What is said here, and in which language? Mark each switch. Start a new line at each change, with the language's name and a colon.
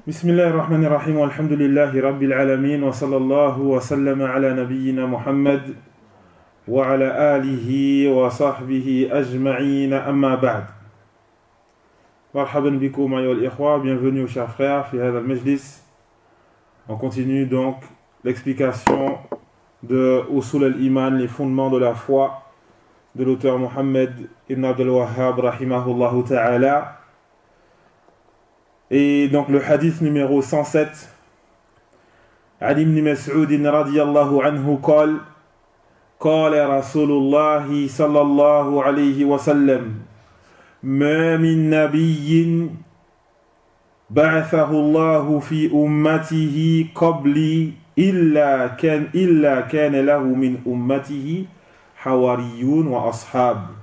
Arabic: بسم الله الرحمن الرحيم والحمد لله رب العالمين وصلى الله وسلم على نبينا محمد وعلى آله وصحبه أجمعين أما بعد. مرحبا بكم أيها الإخوة,
French: bienvenue aux chers frères
Arabic: في هذا المجلس.
French: On continue donc l'explication de Usul al-Iman, les fondements de la foi, de l'auteur Mohammed ibn Abdul Wahhab rahimahullahu ta'ala. Et donc le hadith numéro 107,
Arabic: عن ابن مسعود رضي الله عنه قال قال رسول الله صلى الله عليه وسلم ما من نبي بعثه الله في أمته قبلي إلا كان له من أمته حواريون وأصحاب